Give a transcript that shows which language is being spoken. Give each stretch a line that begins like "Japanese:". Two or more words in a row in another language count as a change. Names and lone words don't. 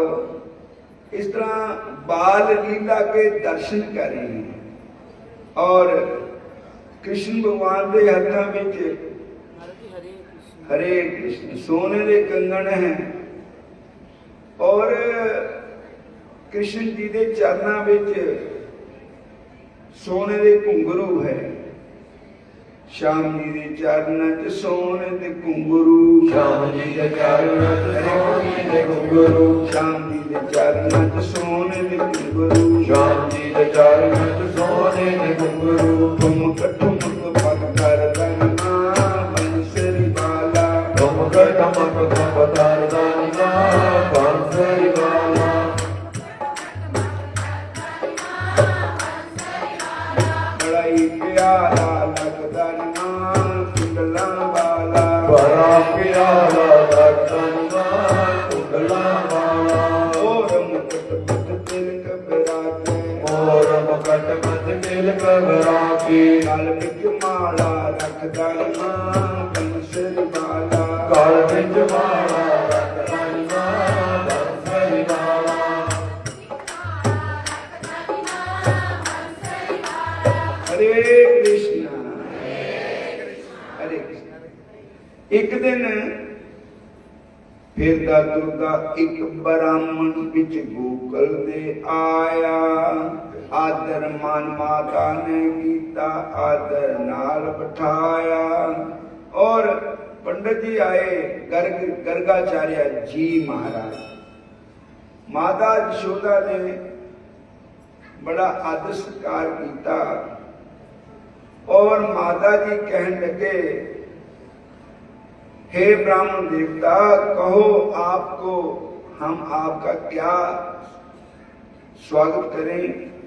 Hindi: इस तरह बाल लीला के दर्शन करें और कृष्ण भगवान के हाथों में हरे कृष्ण सोने के कंगन हैं और कृष्ण जी के चरणों में सोने के घुंघरू है।
Punjabi: ਸ਼ਿਆਮ ਜੀ ਕੇ ਚਰਣਾਂ ਚ ਸੋਨੇ ਕੇ ਘੁੰਘਰੂ ਸ਼ਿਆਮ ਜੀ ਕੇ ਚਰਣਾਂ ਚ ਸੋਨੇ ਕੇ ਘੁੰਘਰੂ ਸ਼ਿਆਮ ਜੀ ਕੇ ਚਰਣਾਂ ਚ ਸੋਨੇ ਕੇ ਘੁੰਘਰੂ ਸ਼ਿਆਮ ਜੀ ਕੇ ਚਰਣਾਂ ਚ ਸੋਨੇ ਕੇ ਘੁੰਘਰੂ ਠੁਮਕ ਠੁਮਕ ਪਗ ਕਰ ਦਰਨਾ ਬੰਸਰੀ ਵਾਲਾ ਠੁਮਕ ਠੁਮਕ ਪਗ ਕਰ ਦਰਨਾ ਬੰਸਰੀ ਵਾਲਾ ਬੜਾ ਹੀ ਪਿਆਰਾ ਲਗਦਾ ਕੁੰਡਲਾ ਵਾਲਾ ਬੜਾ ਪਿਆਰਾ ਲਗਦਾ ਕੁੰਡਲਾ ਵਾਲਾ ਔਰ ਮੁਕੁਟ ਮੁਕੁਟ ਤਿਲਕ ਬਿਰਾਜੇ ਔਰ ਮੁਕੁਟ ਮੁਕੁਟ ਤਿਲਕ ਬਿਰਾਜੇ ਗਲ ਵਿਚ ਮਾਲਾ ਰਖਦਾ ਬੰਸਰੀ ਵਾਲਾ ਗਲ ਵਿਚ ਮਾਲਾ ਰਖਦਾ ਬੰਸਰੀ ਵਾਲਾ। ਹਰੇ ਕ੍ਰਿਸ਼ਨਾ ਹਰੇ ਕ੍ਰਿਸ਼ਨਾ। ਏਕ ਦਿਨ ਫਿਰਦਾ ਤੁਰਦਾ ਏਕ ਬ੍ਰਾਹਮਣ ਬਿਚ ਗੋਕੁਲ ਦੇ ਆਇਆ। ਆਦਰ ਮਾਨ ਮਾਤਾ ਨੇ ਕੀਤਾ ਆਦਰ ਨਾਲ ਬਿਠਾਇਆ
Hindi: और पंडित जी आए गर्गाचार्य जी महाराज। माता यशोदा ने बड़ा आदर सत्कार किया और माता जी कहने लगे हे ब्राह्मण देवता कहो आपको हम आपका क्या स्वागत करें।